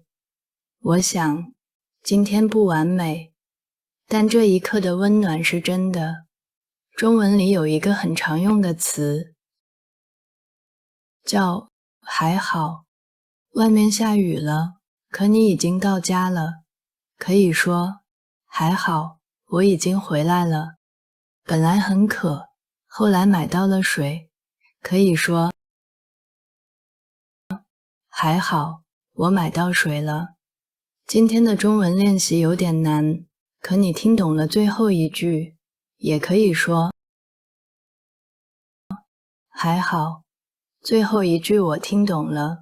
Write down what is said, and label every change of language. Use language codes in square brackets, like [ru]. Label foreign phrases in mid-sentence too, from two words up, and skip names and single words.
[zh] 我想，今天不完美，但這一刻的溫暖是真的。中文裡有一個很常用的詞，叫還好。外面下雨了，可你已經到家了，可以說還好，我已經回來了。本來很渴，後來買到了水，可以說還好，我買到水了。今天的中文練習有點難，可你聽懂了最後一句，也可以說還好，最後一句我聽懂了。